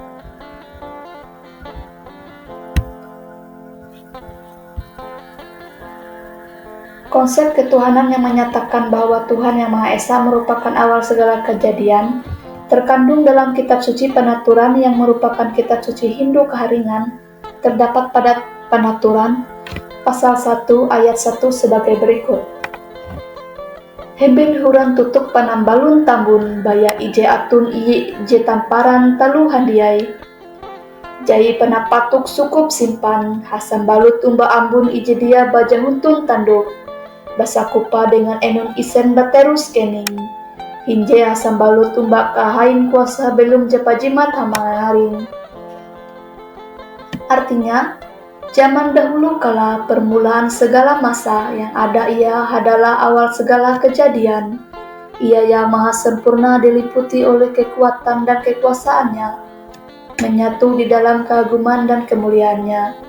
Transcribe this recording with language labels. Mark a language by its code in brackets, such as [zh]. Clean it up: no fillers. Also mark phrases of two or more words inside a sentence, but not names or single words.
[id] Konsep ketuhanan yang menyatakan bahwa Tuhan Yang Maha Esa merupakan awal segala kejadian terkandung dalam kitab suci penaturan yang merupakan kitab suci Hindu keharingan terdapat pada Penaturan pasal 1 ayat 1 sebagai berikut. [nij] Heben huran tutuk panambalun tambun baya ije atun ije tamparan talu handiai. Jai penapatuk sukup simpan hasam balut umba ambun ije dia baja huntun tanduk. Basakupa dengan enun isen baterus kening. Hinje hasam balut umba kahain kuasa belum jepajimat hamangaring. [id] Artinya, zaman dahulu kala permulaan segala masa yang ada ia adalah awal segala kejadian. Ia yang maha sempurna diliputi oleh kekuatan dan kekuasaannya, menyatu di dalam keagungan dan kemuliaannya.